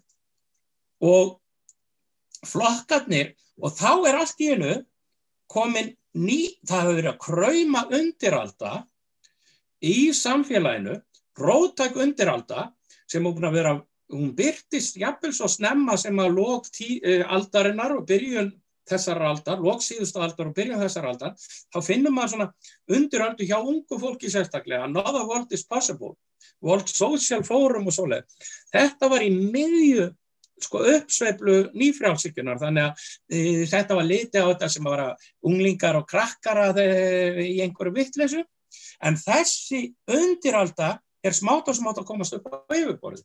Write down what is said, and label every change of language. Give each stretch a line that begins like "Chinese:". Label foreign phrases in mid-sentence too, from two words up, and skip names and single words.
Icelandic: og flokkarnir og þá allt í einu komin það hefur verið að krauma undiralda í samfélaginu, róttæk undiralda sem búin að vera, hún birtist jafnvel svo snemma sem að lok aldarinnar og byrjun þessar aldar, lok síðustu aldar og byrjun þessar aldar, þá finnum maður svona undiröldu hjá ungu fólki sérstaklega,
English: another world is possible, World Social Forum
Icelandic: og svoleið. Þetta var í miðju uppsveiflu nýfrjálshyggjunnar, þannig að þetta var litið á þetta sem að vera unglingar og krakkar í einhverju vitleysu, en þessi undiralda smátt og smátt að komast upp á yfirborðið.